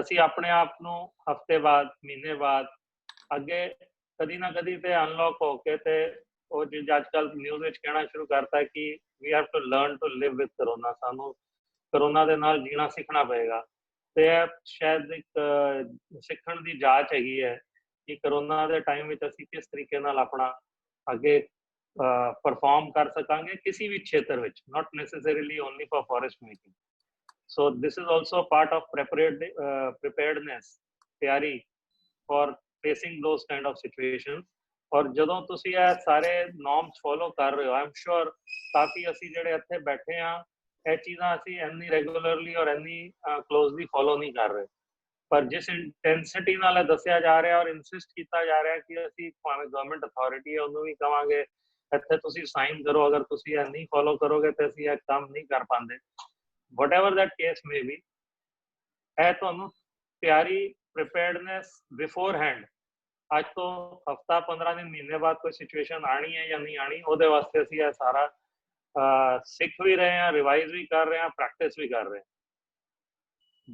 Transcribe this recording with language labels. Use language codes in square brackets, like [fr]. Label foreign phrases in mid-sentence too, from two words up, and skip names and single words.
[pa] ਅਸੀਂ ਆਪਣੇ ਆਪ ਨੂੰ ਹਫਤੇ ਬਾਅਦ, ਮਹੀਨੇ ਬਾਅਦ ਅੱਗੇ ਕਦੀ ਨਾ ਕਦੀ ਤੇ ਅਨਲੌਕ ਹੋ ਕੇ ਤੇ ਉਹ ਜਿਵੇਂ ਅੱਜ ਕੱਲ੍ਹ ਨਿਊਜ਼ ਵਿੱਚ ਕਹਿਣਾ ਸ਼ੁਰੂ ਕਰਤਾ ਕਿ [en] we have to learn to live with corona, [pa] ਸਾਨੂੰ ਕਰੋਨਾ ਦੇ ਨਾਲ ਜੀਣਾ ਸਿੱਖਣਾ ਪਏਗਾ। ਤੇ ਇਹ ਸ਼ਾਇਦ ਇੱਕ ਸਿੱਖਣ ਦੀ ਜਾਂਚ ਹੈਗੀ ਹੈ ਕਿ ਕਰੋਨਾ ਦੇ ਟਾਈਮ ਵਿੱਚ ਅਸੀਂ ਕਿਸ ਤਰੀਕੇ ਨਾਲ ਆਪਣਾ ਅੱਗੇ perform ਕਰ ਸਕਾਂਗੇ ਕਿਸੇ ਵੀ ਖੇਤਰ ਵਿੱਚ, [en] not necessarily only for forest making. So this is also part of preparedness, ਤਿਆਰੀ for facing those kind of situations. [pa] ਔਰ ਜਦੋਂ ਤੁਸੀਂ ਇਹ ਸਾਰੇ [en] norms follow [pa] ਕਰ ਰਹੇ ਹੋ, [en] I'm sure [pa] ਕਾਫੀ ਅਸੀਂ ਜਿਹੜੇ ਇੱਥੇ ਬੈਠੇ ਹਾਂ ਇਹ ਚੀਜ਼ਾਂ ਅਸੀਂ ਇੰਨੀ ਰੈਗੂਲਰਲੀ ਔਰ ਇੰਨੀ [en] closely follow [pa] ਨਹੀਂ ਕਰ ਰਹੇ, ਪਰ ਜਿਸ ਇੰਟੈਂਸਿਟੀ ਨਾਲ ਦੱਸਿਆ ਜਾ ਰਿਹਾ ਔਰ ਇਨਸਿਸਟ ਕੀਤਾ ਜਾ ਰਿਹਾ ਕਿ ਅਸੀਂ ਭਾਵੇਂ [en] government authority [pa] ਹੈ ਉਹਨੂੰ ਵੀ ਕਵਾਂਗੇ ਇੱਥੇ ਤੁਸੀਂ ਸਾਈਨ ਕਰੋ, ਅਗਰ ਤੁਸੀਂ ਇਹ ਨਹੀਂ ਫੋਲੋ ਕਰੋਗੇ ਤੇ ਅਸੀਂ ਇਹ ਕੰਮ ਨਹੀਂ ਕਰ ਪਾਉਂਦੇ, [en] whatever that case may be, [pa] ਇਹ ਤੁਹਾਨੂੰ ਤਿਆਰੀ [en] preparedness beforehand, [pa] ਅੱਜ ਤੋਂ ਹਫਤਾ 15 ਦਿਨ ਮਹੀਨੇ ਬਾਅਦ ਕੋਈ ਸਿਚੁਏਸ਼ਨ ਆਣੀ ਹੈ ਜਾਂ ਨਹੀਂ ਆਣੀ, ਉਹਦੇ ਵਾਸਤੇ ਅਸੀਂ ਇਹ ਸਾਰਾ ਸਿੱਖ ਵੀ ਰਹੇ ਹਾਂ, ਰਿਵਾਈਜ਼ ਵੀ ਕਰ ਰਹੇ ਹਾਂ, ਪ੍ਰੈਕਟਿਸ ਵੀ ਕਰ ਰਹੇ ਹਾਂ।